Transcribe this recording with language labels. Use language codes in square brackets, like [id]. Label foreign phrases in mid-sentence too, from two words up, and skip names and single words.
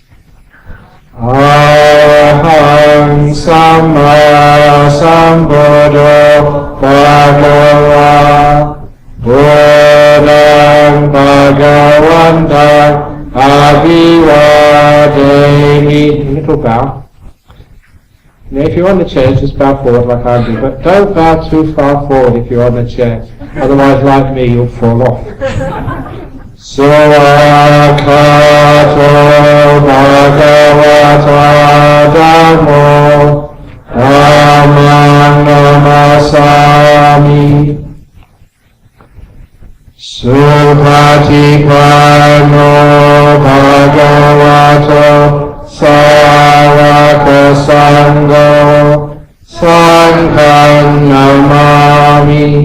[pi] Arahang Samma Sambuddho Bhagava Buddhaṃ Bhagavantaṃ Abhivademi. [en] A little bow. Now if you're on the chair, just bow forward like I do, but don't bow too far forward if you're on the chair, otherwise like me you'll fall off. [pi] Suvakato Bhagavata Dhammo Dhammam Namasami Supatipanno Bhagavato Sāvaka Sangho Sangham Namami.